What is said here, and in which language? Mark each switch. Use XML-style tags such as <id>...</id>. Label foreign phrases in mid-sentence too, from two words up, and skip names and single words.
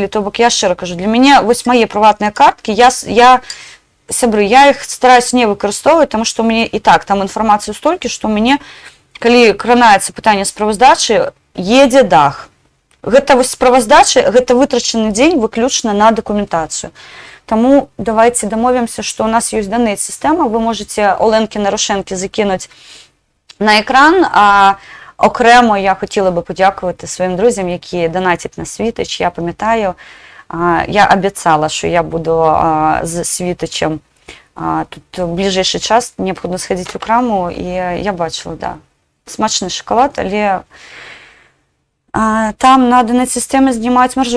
<be>То бок я шчыра кажу, для мяне вось мае прыватныя карткі, сябры, я іх стараюсь не выкарыстоўваць, таму што ў мяне і так там інфармацыю столькі, што ў мяне, калі кранаецца пытанне справаздачы, едзе дах. Гэта вось справаздачы, гэта вытрачаны дзень выключна на дакументацыю. Таму давайце дамовімся, што ў нас ёсць донат-сістэма, вы можаце Оленкі-Нарошэнкі закінуць на экран,</be> <uk>а окремо я хотіла би подякувати своїм друзям, які донатять на Світоч. Я пам'ятаю, я обіцяла, що я буду з Світочем тут в</uk> <ru>ближайший час,</ru> <uk>необхідно сходити у краму, і я бачила, да, смачний шоколад, але там на донат-системі знімають маржу.</uk>